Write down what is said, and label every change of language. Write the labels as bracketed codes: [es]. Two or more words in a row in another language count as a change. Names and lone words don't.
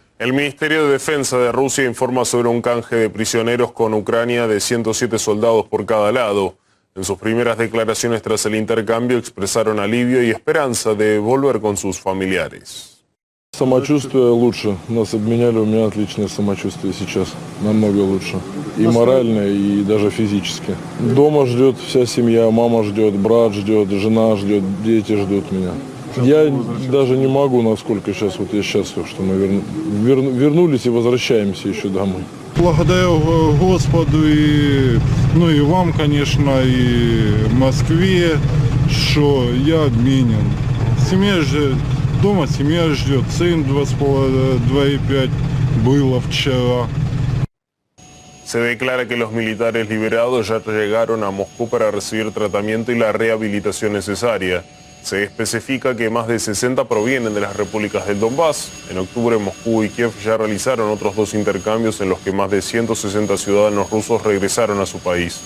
[es] El Ministerio de Defensa de Rusia informa sobre un canje de prisioneros con Ucrania de 107 soldados por cada lado. En sus primeras declaraciones tras el intercambio expresaron alivio y esperanza de volver con sus familiares. [ru] Самочувствие лучше. Нас обменяли, у меня отличное самочувствие сейчас. Намного лучше. И морально, и даже физически. Дома ждет вся семья, мама ждет, брат ждет, жена ждет, дети ждут меня. Я даже не могу, насколько сейчас, вот я счастлив, что мы вернулись и возвращаемся еще домой. Благодарю Господу и вам, конечно, и Москве, что я обменен. Семья ждет, дома семья ждет, сын 2,5 было вчера. [es] Se declara que los militares liberados ya llegaron a Moscú para recibir tratamiento y la rehabilitación necesaria. Se especifica que más de 60 provienen de las repúblicas del Donbass. En octubre, Moscú y Kiev ya realizaron otros 2 intercambios en los que más de 160 ciudadanos rusos regresaron a su país.